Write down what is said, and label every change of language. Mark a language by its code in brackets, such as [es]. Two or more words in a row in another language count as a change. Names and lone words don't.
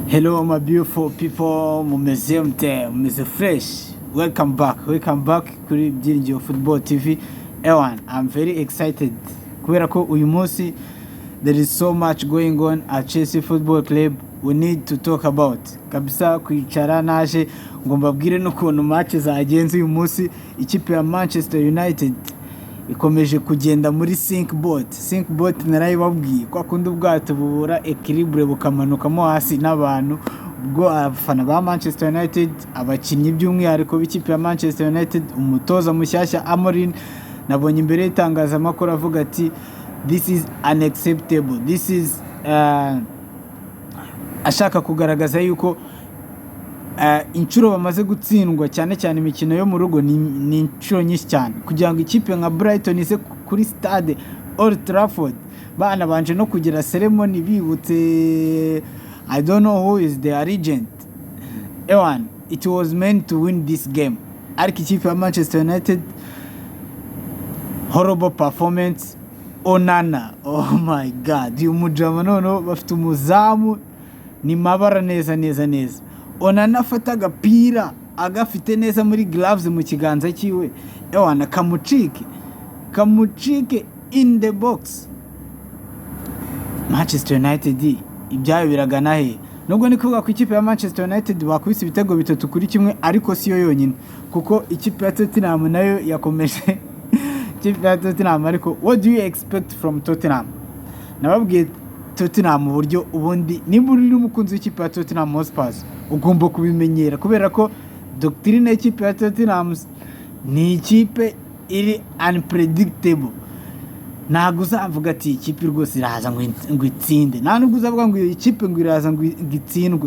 [en] Hello, my beautiful people. [rw] Mumeze mte, mumeze fresh. [en] Welcome back [rw] kuri byinci Football TV. Ewan, [en] I'm very excited. [rw] Kubera ko uyu munsi [en] there is so much going on at Chelsea Football Club we need to talk about. [rw] Kabisa kwicara naje ngo mbabwire n'ukuntu match zagenze uyu munsi. Ikipe ya Manchester United ikomeje kugenda muri [en] sink boat [rw] narayibabwiye kwa kundi ubwato bubura equilibre bukamanukamo hasi n'abantu ubwo abafana ba Manchester United abakinnyi by'umwihariko b'ikipe ya Manchester United umutoza mushyashya Amorim nabonye imbere y'itangazamakuru avuga ati [en] this is unacceptable, this is [rw] ashaka kugaragaza yuko inshuro bamaze gutsindwa cyane cyane imikino yo mu rugo ni inshuro nyinshi cyane kugira ngo ikipe nka Brighton ise kuri stade Old Trafford bana banje no kugira ceremony bibutse [en] I don't know who is the regent. Ewan, it was meant to win this game. [rw] Ariko ikipe ya Manchester United [en] horrible performance. Onana, oh my god, [rw] uyu mujama noneho bafite umuzamu ni mabara neza Onana afata agapira agafite neza muri gloves mu kiganza cyiwe ewana kamucike [en] in the box. [rw] Manchester United ibyayo biragana he nubwo ni kuvuga ku ikipe ya Manchester United bakubise ibitego 3-1 ariko siyo yonyine kuko ikipe ya Tottenham nayo yakomeje ikipe ya Tottenham. Ariko [en] what do you expect from Tottenham? [rw] Nababwiye Tottenham uburyo ubundi niba uri umukunzi w'ikipe ya Tottenham Hotspur ugomba kubimenyera kubera ko doctrine y'ikipe ya Tottenham ni ikipe iri unpredictable. Ntabwo uzavuga ati ikipe rwose iraza ngo itsinde, nta nubwo uzavuga ngo iyo ikipe ngo iraza ngo itsindwe.